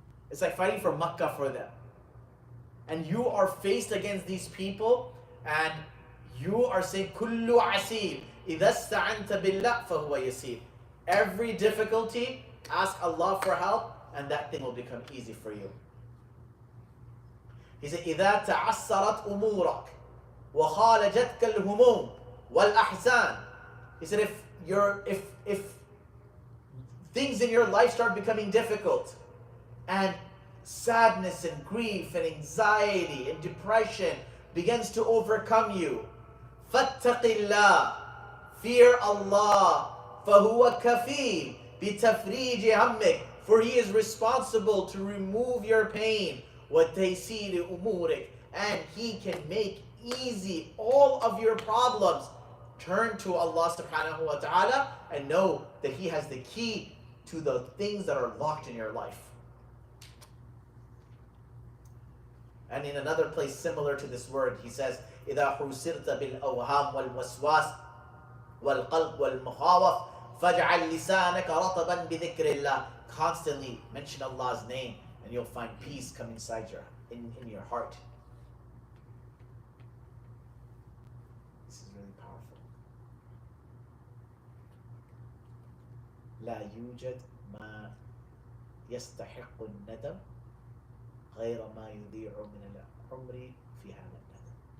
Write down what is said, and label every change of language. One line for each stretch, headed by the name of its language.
English: It's like fighting for Makkah for them. And you are faced against these people, and you are saying,
Arabic: كُلُّ عَسِيرٍ إِذَا اسْتَعَنْتَ بِاللَّهِ فَهُوَ يَسِيرٌ.
English: Every difficulty, ask Allah for help, and that thing will become easy for you. He said,
Arabic: إِذَا تَعَسَّرَتْ أُمُورَكَ وَخَالَجَتْكَ الْهُمُومِ وَالْأَحْزَانِ.
English: He said, if things in your life start becoming difficult, and sadness and grief and anxiety and depression begins to overcome you,
Arabic: فَاتَّقِ اللَّهِ,
English: fear Allah,
Arabic: فَهُوَ كَفِيلٌ بِتَفْرِيجِ هَمِّكَ,
English: for He is responsible to remove your pain,
Arabic: وَتَيْسِيرِ أُمُورِكَ,
English: and He can make easy all of your problems. Turn to Allah subhanahu wa ta'ala and know that He has the key to the things that are locked in your life. And in another place similar to this word, he says,
Arabic: إِذَا حُسِرْتَ بِالْأَوْهَامِ وَالْوَسْوَاسِ وَالْقَلْبِ وَالْمُخَاوَفِ فَاجْعَلْ لِسَانَكَ رَطَبًا بِذِكْرِ اللَّهِ.
English: Constantly mention Allah's name, and you'll find peace come inside in your heart. This is really powerful.
Arabic: لا يوجد ما يستحق الندم غير ما يضيع من العمر في هذا الندم.